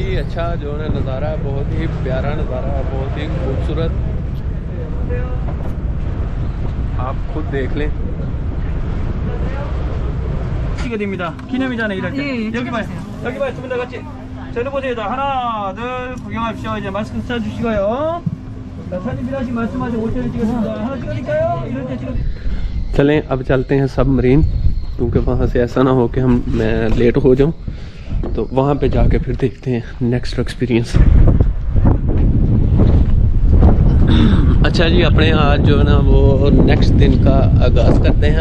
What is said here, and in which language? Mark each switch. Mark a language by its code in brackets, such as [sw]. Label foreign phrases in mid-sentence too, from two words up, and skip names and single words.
[hi] अच्छा जो है नज़ारा है, बहुत ही प्यारा नज़ारा है, बहुत ही खूबसूरत। आप खुद देख लें। [ko] 됩니다. 기념이잖아요, 이럴 때. 예, 여기 봐요. 여기 봐요. 두 분 다 같이. 저를 보세요. 자, 하나, 둘, 구경합시오. 이제 마스크 써주시고요. 자, 사진 필요하신 말씀하시고 5초를 찍겠습니다. 하나 찍어드릴까요? 이럴 때 찍어. [hi] चलें अब चलते हैं सबमरीन, क्योंकि वहाँ से ऐसा ना हो कि मैं लेट हो जाऊँ, तो वहाँ पे जाके फिर देखते हैं [en] next experience. [hi] अच्छा जी, अपने आज जो है ना वो नेक्स्ट दिन का आगाज़ करते हैं।